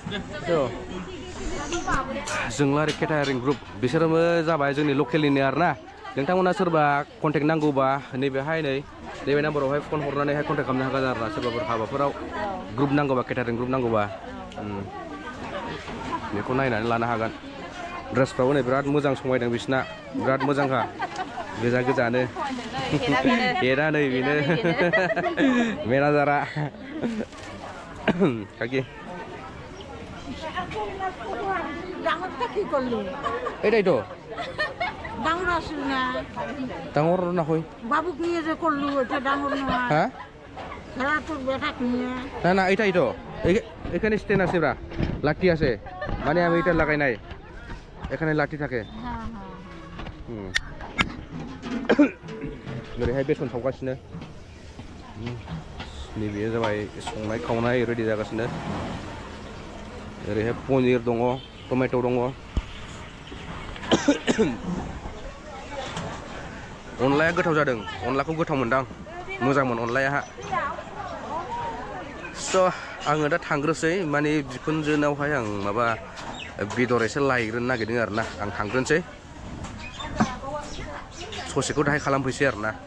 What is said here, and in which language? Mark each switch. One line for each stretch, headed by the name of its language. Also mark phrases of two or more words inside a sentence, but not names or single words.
Bodo: जोंला ओरै केटारिं ग्रुप बिसोरबो जाबाय जोंनि लकेलनिनो आरोना नोंथांमोना सोरबा कन्टेक्ट नांगौबा नैबेहाय नैबे नाम्बारावहाय फन हरनानैहाय कन्टेक्ट खालामनो हागोन आरोना सोरबाफोर हाबाफोराव ग्रुप नांगौबा केटारिं ग्रुप नांगौबा बेखौ नायनानै लानो हागोन ड्रेसफ्राबो नै बिराद मोजां समायदों बिसिना बिराद मोजांखा गोजा गोजानो एरा नै बेनो मेनाजारा
Bangla: কাকি এটাই তো ডাঙর আসল না ডাঙর না হই বাবুক নিয়ে যে করলু এটা ডাঙর না হ্যাঁ খেলা তোর বেটাক নিয়ে না না এটাই তো এখানে স্ট্যান্ড আছে ব্রা লাঠি আছে মানে আমি এটা লাগাই নাই এখানে লাঠি থাকে হ্যাঁ হ্যাঁ
Bodo: ओरैहाय बेसन सावगासिनो नैबे जाबाय संनाय खावनाय रेडि जागासिनो ओरैहाय पनिर दङ टमेट' दङ अनलाया गोथाव जादों अनलाखौ गोथाव मोनदां मोजांमोन अनलाया स' आङो दा थांग्रोसै माने बिखुनजोनावहाय आं माबा बेदर एसे लायग्रोनो नागिरदों आरोना आं थांग्रोनोसै ससेखौ दाहाय खालामफैसै आरोना